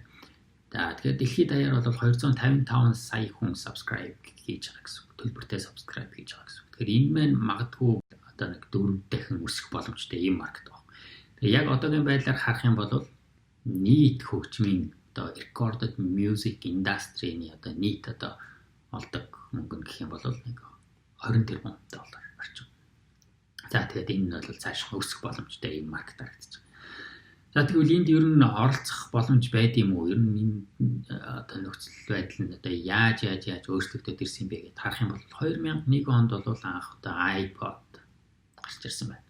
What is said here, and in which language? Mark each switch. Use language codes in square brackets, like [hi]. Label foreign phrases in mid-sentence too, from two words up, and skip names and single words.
[mn] За тэгэхээр дэлхийд даяар бол 255 сая хүн subscribe хийж байгаа гэсэн. Төлбөртэй subscribe хийж байгаа гэсэн. Тэгэхээр энэ маань магадгүй одоо нэг 4 дахин өсөх боломжтой ийм маркет байна. Тэгээ яг одоогийн байдлаар харах юм бол нийт хөгжмийн одоо [en] recorded music industry- [mn] ний одоо нийт одоо олдог мөнгө гэх юм бол нэг 20 тэрбум доллар орчим. За тэгээд энэ нь бол цааш өсөх боломжтой ийм маркет харагдаж байна. За тэгвэл энд ер нь оролцох боломж байд юм уу? Ер нь энэ одоо нөхцөл байдал нь одоо яаж өөрчлөгдөд ирсэн бэ гэдээ харах юм бол 2001 онд бол анх одоо iPod гарч ирсэн байна.